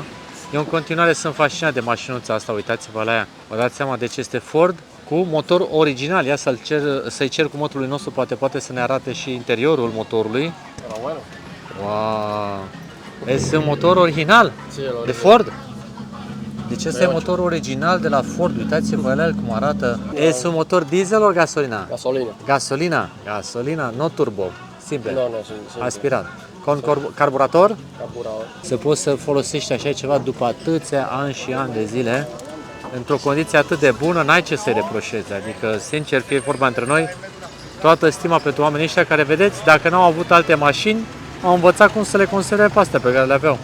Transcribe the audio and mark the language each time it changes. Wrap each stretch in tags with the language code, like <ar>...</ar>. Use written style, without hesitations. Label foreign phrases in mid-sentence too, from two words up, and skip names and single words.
<ro>Eu în continuare sunt fascinat de mașinuța asta, uitați-vă la ea. Vă dați seama de ce este Ford cu motor original. Ia să-i cer cu motorului nostru, poate să ne arate și interiorul motorului.</ro> <es>Pero bueno,</es> <ro>Wow! Este un motor original</ro> <es>sí, el de original. Ford.</es> <ro>Deci ăsta e motorul original de la Ford, uitați-vă la el cum arată. Este un motor diesel ori gasolina?</ro> <es>Gasolina. Gasolina, no turbo, simple, No, sí. aspirat. Con carburator? Carburador.</es> <ro>Să poți să folosești așa ceva după atâția ani și ani de zile, într-o condiție atât de bună, n-ai ce să-i reproșezi. Adică, sincer, fie vorba între noi, toată stima pentru oamenii ăștia care, vedeți, dacă n-au avut alte mașini, au învățat cum să le conserve pe astea pe care le aveau.</ro>